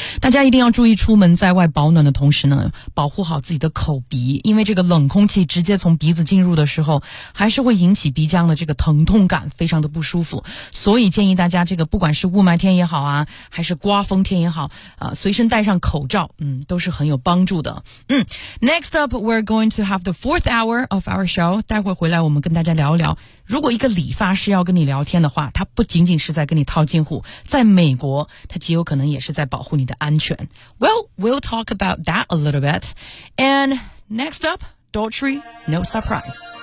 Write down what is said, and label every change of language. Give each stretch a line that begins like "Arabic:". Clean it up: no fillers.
Chinese: 大家一定要注意出门在外保暖的同时呢，保护好自己的口鼻，因为这个冷空气直接从鼻子进入的时候还是会引起鼻腔的这个疼痛感，非常的不舒服。所以建议大家这个不管是雾霾天也好啊，还是刮风天也好啊，随身戴上口罩，都是很有帮助的。
English: Next up, we're going to have the fourth hour of our show.
Chinese: 待会回来我们跟大家聊一聊，如果一个理发师要跟你聊天的话，他不仅仅是在跟你套近乎，在美国他极有可能也是在保护你的安全。
English: Well, we'll talk about that a little bit. And next up, Daughtry, No Surprise.